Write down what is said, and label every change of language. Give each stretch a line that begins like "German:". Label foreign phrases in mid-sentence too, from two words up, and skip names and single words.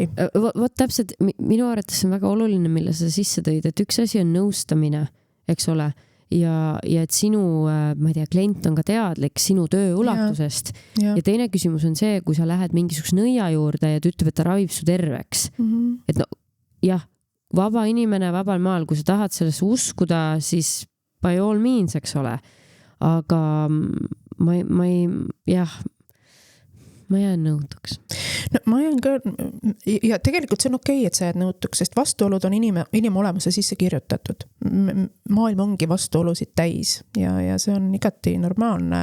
Estonian: Vot täpselt, minu arvates on väga oluline, mille sa sisse tõid, et üks asi on nõustamine, eks ole, ja et sinu, ma ei tea, klient on ka teadlik sinu töö ulatusest. Ja teine küsimus on see, kui sa lähed mingisuguse nõia juurde ja ta ütleb, et ta ravib su terveks. Et no, jah, vaba inimene vabal maal, kui sa tahad sellesse uskuda, siis
English: by all means,
Estonian: eks ole. Aga ma jään nõutuks. No, ma jään ka, ja tegelikult see on okei, et sa jääd nõutuks, sest vastuolud on inimolemuse sisse kirjutatud. Maailm ongi vastuolusid täis ja see on igati normaalne.